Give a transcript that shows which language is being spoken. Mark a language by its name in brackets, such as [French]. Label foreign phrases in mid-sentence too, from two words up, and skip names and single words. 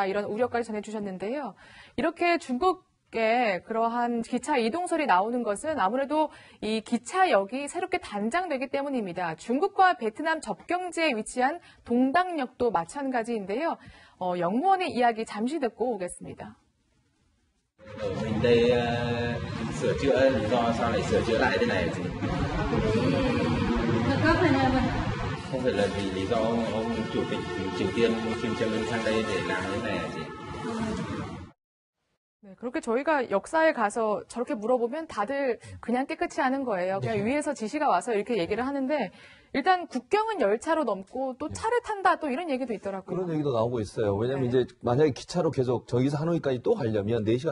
[Korean] 이런 우려까지 전해주셨는데요. 이렇게 중국의 그러한 기차 이동설이 나오는 것은 아무래도 이 기차역이 새롭게 단장되기 때문입니다. 중국과 베트남 접경지에 위치한 동당역도 마찬가지인데요. 영무원의 이야기 잠시 듣고 오겠습니다. [Vietnamese] Ở mình đây sửa chữa lý do sao lại sửa chữa lại thế này chị? Không phải là vì lý do ông chủ tịch Triều Tiên Kim Jong Un sang đây để làm thế này hả chị? [Korean] 네, 그렇게 저희가 역사에 가서 저렇게 물어보면 다들 그냥 깨끗이 하는 거예요. 그냥 위에서 지시가 와서 이렇게 얘기를 하는데 일단 국경은 열차로 넘고 또 차를 탄다 또 이런 얘기도 있더라고요. 그런 얘기도 나오고 있어요. 왜냐하면 네. 이제 만약에 기차로 계속 저기서 하노이까지 또 가려면 4시간